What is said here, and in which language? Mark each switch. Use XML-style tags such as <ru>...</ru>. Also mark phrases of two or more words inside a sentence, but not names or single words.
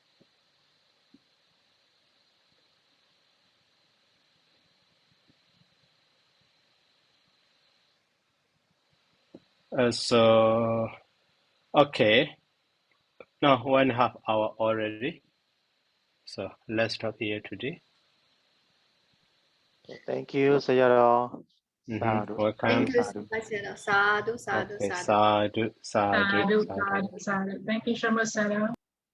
<en>So, okay, now 1.5 hour already. So let's stop here today. Thank you, Sayadaw. Sadhu. Welcome. Thank you so much.</en> <pi>Sadhu, sadhu,</pi> <en>Okay, sadhu.</en> <pi>sadhu, sadhu,</pi> <en>Sadhu, sadhu.</en> <pi>sadhu, sadhu.</pi> <en>Thank you so much, Sadhu.</en>